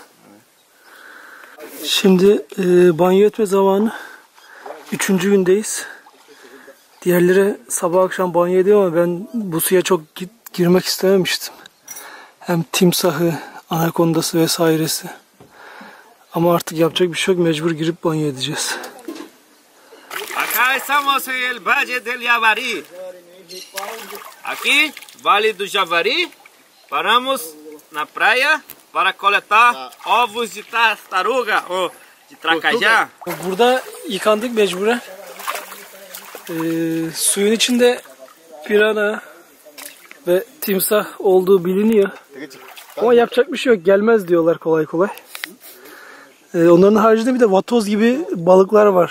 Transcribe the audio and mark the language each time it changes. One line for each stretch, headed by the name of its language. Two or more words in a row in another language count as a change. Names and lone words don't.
Turkish: Şimdi banyo etme zamanı. 3. gündeyiz. Diğerleri sabah akşam banyo ediyor ama ben bu suya çok girmek istememiştim. Hem timsahı, anakondası vesairesi. Ama artık yapacak bir şey yok. Mecbur girip banyo edeceğiz.
Spanish: Acá estamos en el Valle del Yavari.
Portuguese: Aquí, Vale do Javari. Paramos na praia para coletar ovos de tartaruga ou de tracajá.
Turkish: Burada yıkandık mecburen. Suyun içinde pirana ve timsah olduğu biliniyor. Ama yapacak bir şey yok. Gelmez diyorlar kolay kolay. Onların haricinde bir de vatoz gibi balıklar var.